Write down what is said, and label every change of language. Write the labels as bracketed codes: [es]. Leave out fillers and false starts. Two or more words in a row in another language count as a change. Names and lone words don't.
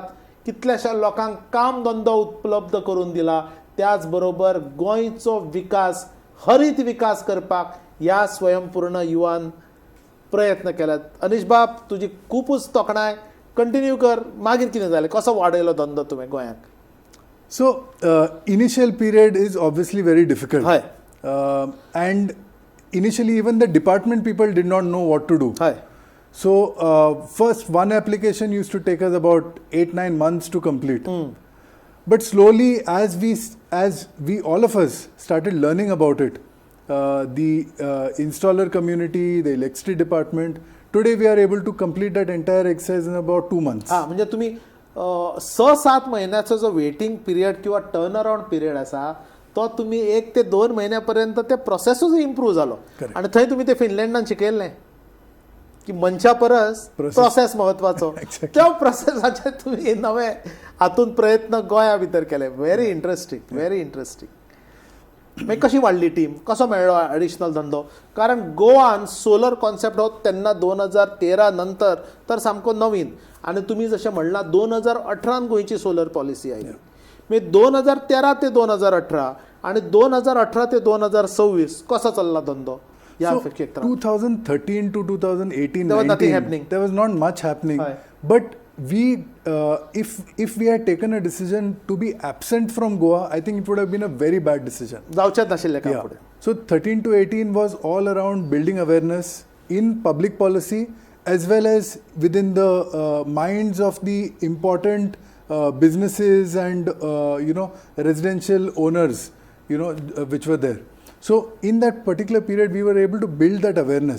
[kok] कितल्याशा लोकांक काम धंदो उपलब्ध करून दिला. त्याच बरोबर गोंयचो विकास, हरीत विकास करपाक ह्या स्वयंपूर्ण युवान प्रयत्न केल्यात. अनिश बाब तुजी खूबच तोखणाय, कंटिन्यू कर. मागीर कितें जालें, कसो वाडयलो धंदो तुवें गोंयांत? [en] So initial period is obviously very difficult. Hi. And initially even the department people did not know what to do. Hi. So first one application used to take us about 8-9 months to complete. But slowly as we all of us started learning about it, the installer community, the electricity department, today we are able to complete that entire exercise in about 2 months. [kok] म्हणजे तुम्ही 6-7 महिन्याचो जो [en] waiting period [kok] किंवा [en] turn around period [kok] आसा तो तुम्ही 1 ते 2 महिन्यापर्यंत ते प्रोसेसूच इम्प्रूव्ह जालो. आनी थंय तुम्ही ते फिनलँडान शिकयल्लें की मनशा परस प्रोसेस महत्वाचो. त्या प्रोसेसाचे तुम्ही नवे हातून प्रयत्न गोंया भितर केले. [en] very interesting, very interesting. [kok] मागीर कशी वाडली टीम, कसो मेळ्ळो एडिशनल धंदो? कारण गोवान [en] solar concept [kok] हो तेन्ना 2013 नंतर तर सामको नवीन. आनी तुमी जशें म्हणलां 2018 गोंयची [en] solar policy [kok] आयली. मागीर 2013 ते 2018 आनी 2018 ते 2026 कसो चल्ला धंदो? [en] So 2013 to 2018, there was nothing happening. There was not much happening. Hi. But we, if we had taken a decision to be absent from Goa, I think it would have been a very bad decision. [kok] जावचेच नाशिल्लें काम फुडें. [en] So 13 to 18 was all around building awareness in public policy as well as within the minds of the important businesses and residential owners, which were there. So in that particular period, we were able to build that awareness.